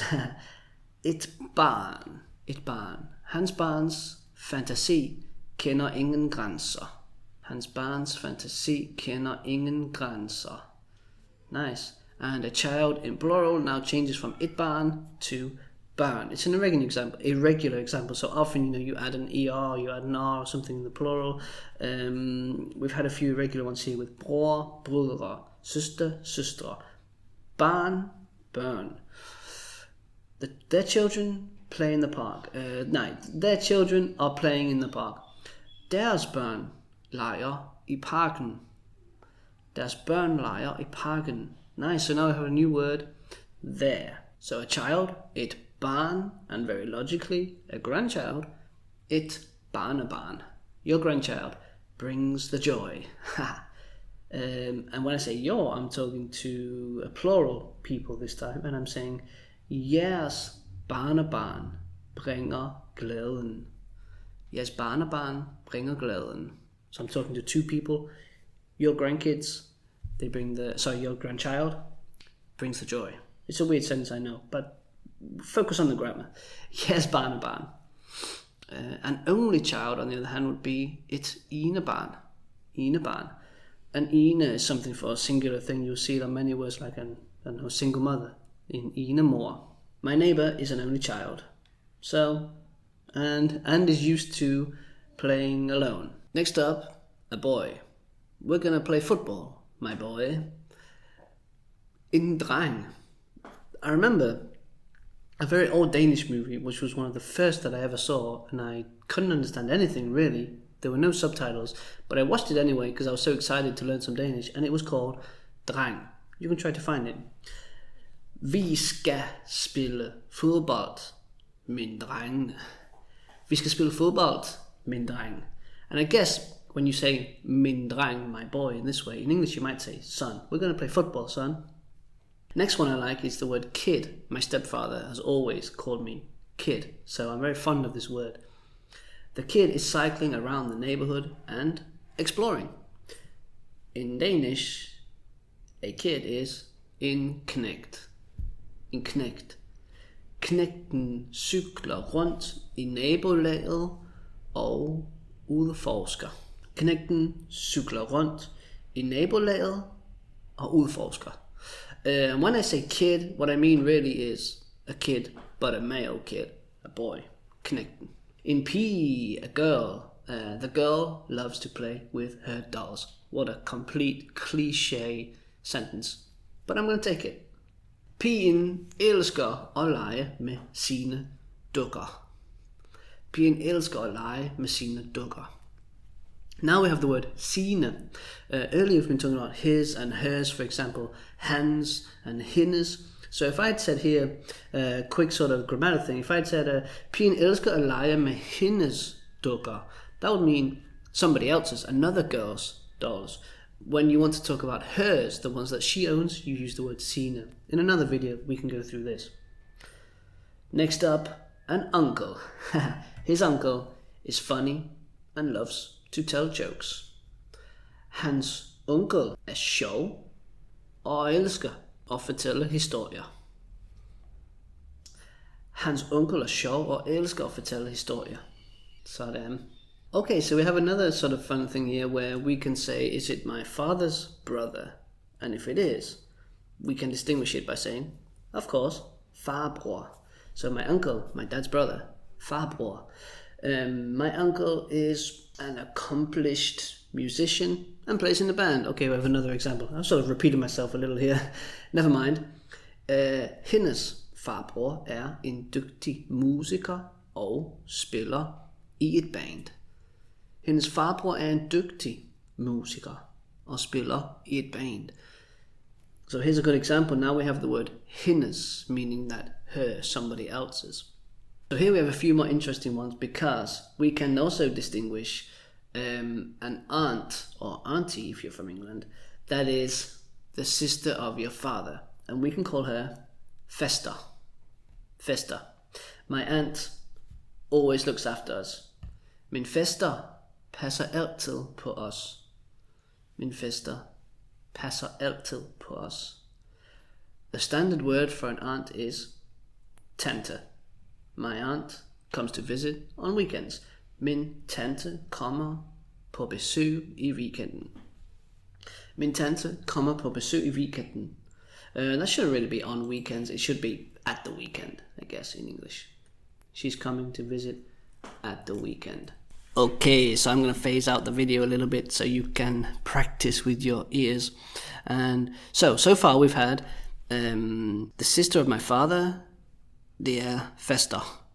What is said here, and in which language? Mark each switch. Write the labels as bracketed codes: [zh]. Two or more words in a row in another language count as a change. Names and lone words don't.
[da] Et barn. Hans barns fantasi kender ingen grænser. Hans barns fantasi kender ingen grænser. [en] Nice. And a child in plural now changes from [da] et barn [en] to barn. It's an irregular example. So often, you add an ER, you add an R or something in the plural. We've had a few irregular ones here with [da] bror, brødre, søster, søstre, barn, børn. [en] Their children play in the park. Nej, their children are playing in the park. [da] Deres børn leger i parken. Deres børn leger i parken. [en] Nice, so now we have a new word, there. So a child, [da] et barn, [en] and very logically, a grandchild, [da] et barnebarn. [en] Your grandchild brings the joy. And when I say your, I'm talking to a plural people this time, and I'm saying, [da] jeres barnebarn bringer glæden. Jeres barnebarn bringer glæden. [en] So I'm talking to two people. Your grandkids, your grandchild brings the joy. It's a weird sentence, I know, but focus on the grammar. [da] Jeres barnebarn. [en] An only child, on the other hand, would be [da] et enebarn. [en] Enebarn. An ene is something for a singular thing. You'll see it on many words like a single mother. In enemor. My neighbor is an only child. So, and is used to playing alone. Next up, a boy. We're gonna play football, my boy. [da] En dreng. [en] I remember a very old Danish movie, which was one of the first that I ever saw, and I couldn't understand anything really. There were no subtitles, but I watched it anyway because I was so excited to learn some Danish, and it was called Dreng. You can try to find it. [da] Vi skal spille fodbold, min dreng. Vi skal spille fodbold, min dreng. [en] And I guess when you say [da] min dreng, [en] my boy, in this way, in English you might say son. We're going to play football, son. Next one I like is the word kid. My stepfather has always called me kid, so I'm very fond of this word. The kid is cycling around the neighborhood and exploring. In Danish, a kid is [da] en knægt. En knægt. Knægten cykler rundt i nabolaget og udforsker. Knægten cykler rundt i nabolaget og udforsker. [en] When I say kid, what I mean really is a kid, but a male kid, a boy. Knægten. In pige, a girl. The girl loves to play with her dolls. What a complete cliche sentence. But I'm going to take it. [da] Pigen elsker at lege med sine dukker. Pigen elsker at lege med sine dukker. [en] Now we have the word sine. Earlier we've been talking about his and hers, for example, hans and hennes. So if I had said here, quick sort of grammatical thing, if I had said, [da] pigen elsker at lege med hendes dukker, [en] that would mean somebody else's, another girl's dolls. When you want to talk about hers, the ones that she owns, you use the word sine. In another video, we can go through this. Next up, an uncle. His uncle is funny and loves to tell jokes. [da] Hans onkel er sjov og elsker at fortælle historier. Hans onkel er sjov og elsker at fortælle historier. Sådan. [en] Okay, so we have another sort of fun thing here where we can say, is it my father's brother? And if it is, we can distinguish it by saying, of course, farbror. So my uncle, my dad's brother, farbror. My uncle is an accomplished musician and plays in a band. Okay, we have another example. I've sort of repeated myself a little here. Never mind. [da] Hendes farbror er en dygtig musiker og spiller i et band. Hendes farbror er en dygtig musiker og spiller i et band. [en] So here's a good example. Now we have the word hendes, meaning that her, somebody else's. So here we have a few more interesting ones because we can also distinguish an aunt or auntie, if you're from England, that is the sister of your father. And we can call her Fester. Fester. My aunt always looks after us. [da] Min Fester passer altid på os. Min Fester passer altid på os. [en] The standard word for an aunt is tante. My aunt comes to visit on weekends. [da] Min tante kommer på besøg i weekenden. Min tante kommer på besøg i weekenden. [en] That shouldn't really be on weekends. It should be at the weekend, I guess, in English. She's coming to visit at the weekend. Okay, so I'm going to phase out the video a little bit so you can practice with your ears. And so far we've had the sister of my father, dear Fester.